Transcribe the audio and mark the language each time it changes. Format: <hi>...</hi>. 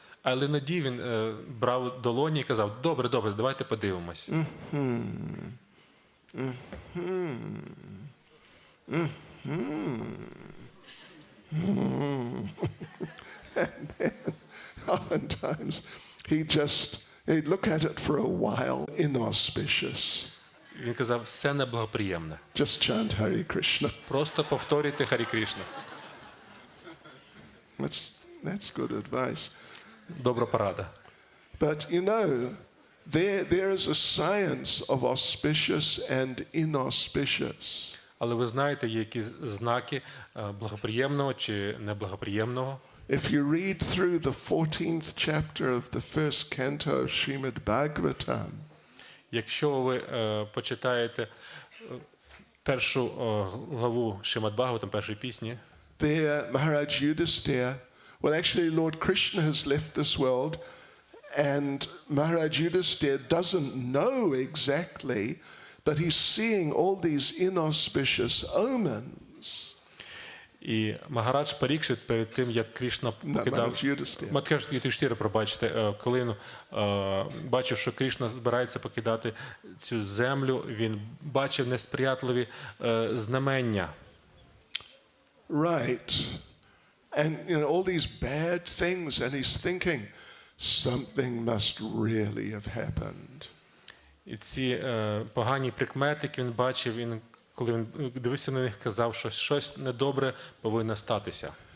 <uk>Але іноді він брав долоні і казав, добре, давайте подивимось.</uk> <en>And then oftentimes he'd look at it for a while, inauspicious.</en> <uk>Він казав, все неблагоприємне.</uk> <en>Just chant Hare Krishna.</en> <uk>Просто повторюйте Харі Крішна.</uk> <en>That's good advice.</en> <uk>Добра порада.</uk> <en>But you know, there is a science of auspicious and inauspicious.</en> <uk>Але ви знаєте, є якісь знаки благоприємного чи неблагоприємного.</uk> <en>If you read through the 14th chapter of the first canto of Srimad Bhagavatam,</en> <uk>Якщо ви почитаєте першу главу Шримад Бхагаватам, першої пісні,</uk> <en>there Maharaj Yudhisthira, well actually Lord Krishna has left this world and Maharaj Yudhisthira doesn't know exactly, but he's seeing all these inauspicious omens.</en> <uk>і Магарадж Парікшит перед тим, як Крішна покидав... Магарадж Юдхіштіра, пробачте, коли він бачив, що Крішна збирається покидати цю землю, він бачив несприятливі знамення.</uk> <en>Right. And you know all these bad things and he's thinking something must really have happened.</en> <uk>І ці погані прикмети, які він бачив, коли він дивився на них, казав, що щось недобре повинно статися.</uk>